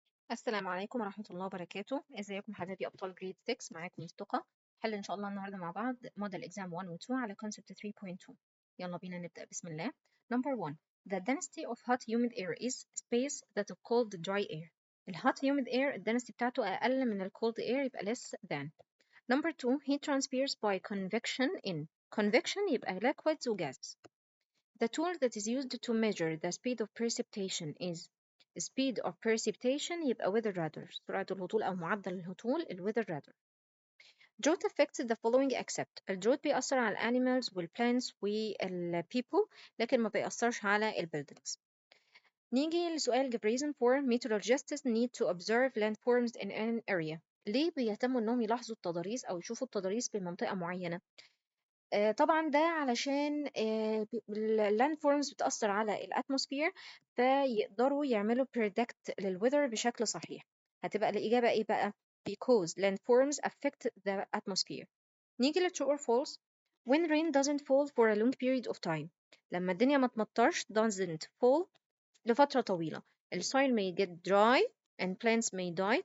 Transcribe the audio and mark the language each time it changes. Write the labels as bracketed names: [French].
[Arabic] السلام عليكم ورحمة الله وبركاته. ازيكم حبايبي أبطال جريد 6؟ معاكم مصطفى. حل إن شاء الله النهاردة مع بعض موديل إكزام 1 و 2 على concept 3.2. يلا بينا نبدأ بسم الله. [English] Number 1. The density of hot humid air is space that is called dry air. ال hot humid air [Arabic] الدنسيتي بتاعته أقل من [English] ال cold air يبقى less than. Number 2. Heat transpires by convection in. Convection يبقى liquids و gases. The tool that is used to measure the speed of precipitation is speed of precipitation يبقى weather radar. [Arabic] سرعة الهطول أو معدل الهطول weather radar. [English] Drought affects the following except [Arabic] الدروت بيأثر على [English] animals والplants والpeople [Arabic] لكن ما بيأثرش على [English] buildings. [Arabic] نيجي لسؤال [English] give reason for meteorologists need to observe landforms in an area. [Arabic] ليه بيهتموا إنهم يلاحظوا التضاريس أو يشوفوا التضاريس في منطقة معينة؟ طبعا ده علشان اللاند فورمز بتأثر على الاتموسفير فيقدروا يعملوا predict للweather بشكل صحيح. هتبقى الإجابة إيه بقى؟ [English] because landforms affect the atmosphere. [Arabic] نيجي ل [English] true or false. when rain doesn't fall for a long period of time. [Arabic] لما الدنيا ما تمطرش [English] doesn't fall [Arabic] لفترة طويلة. [English] الsoil may get dry and plants may die.